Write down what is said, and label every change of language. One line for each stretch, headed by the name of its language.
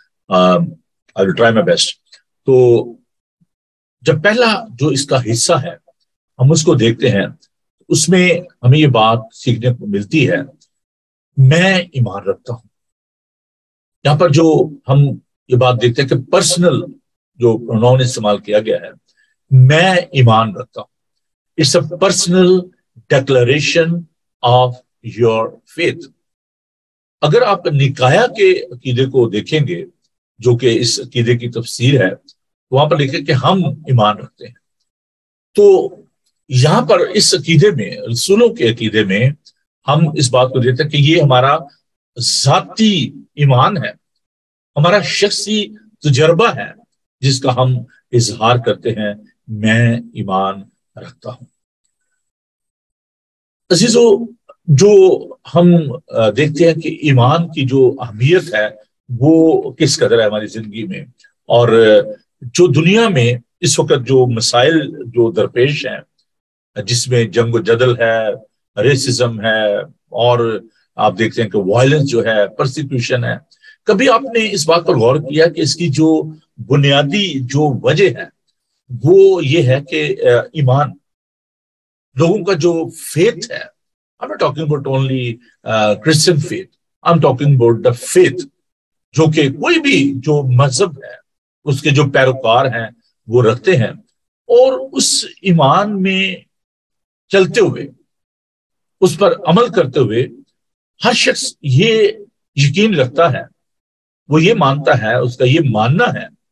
English: I will try my best.
Urdu: تو جب پہلا جو اس کا حصہ ہے ہم اس کو دیکھتے ہیں، اس میں ہمیں یہ بات سیکھنے کو ملتی ہے، میں ایمان رکھتا ہوں. یہاں پر جو ہم یہ بات دیکھتے ہیں کہ پرسنل جو پروناؤن استعمال کیا گیا ہے، میں ایمان رکھتا ہوں.
English: It's a personal declaration of your faith.
Urdu: اگر آپ نکایا کے عقیدے کو دیکھیں گے، جو کہ اس عقیدے کی تفسیر ہے، تو وہاں پر لکھے کہ ہم ایمان رکھتے ہیں. تو یہاں پر اس عقیدے میں، رسولوں کے عقیدے میں، ہم اس بات کو دیکھتے ہیں کہ یہ ہمارا ذاتی ایمان ہے، ہمارا شخصی تجربہ ہے، جس کا ہم اظہار کرتے ہیں، میں ایمان رکھتا ہوں. عزیزو، جو ہم دیکھتے ہیں کہ ایمان کی جو اہمیت ہے وہ کس قدر ہے ہماری زندگی میں، اور جو دنیا میں اس وقت جو مسائل جو درپیش ہیں، جس میں جنگ و جدل ہے، ریسزم ہے، اور آپ دیکھتے ہیں کہ وائلنس جو ہے، پرسیکیوشن ہے. کبھی آپ نے اس بات پر غور کیا کہ اس کی جو بنیادی جو وجہ ہے وہ یہ ہے کہ ایمان، لوگوں کا جو فیتھ ہے.
English: I'm not talking about only Christian faith. I'm talking about the faith
Urdu: جو کہ کوئی بھی جو مذہب ہے اس کے جو پیروکار ہیں وہ رکھتے ہیں، اور اس ایمان میں چلتے ہوئے، اس پر عمل کرتے ہوئے ہر شخص یہ یقین رکھتا ہے، وہ یہ مانتا ہے، اس کا یہ ماننا ہے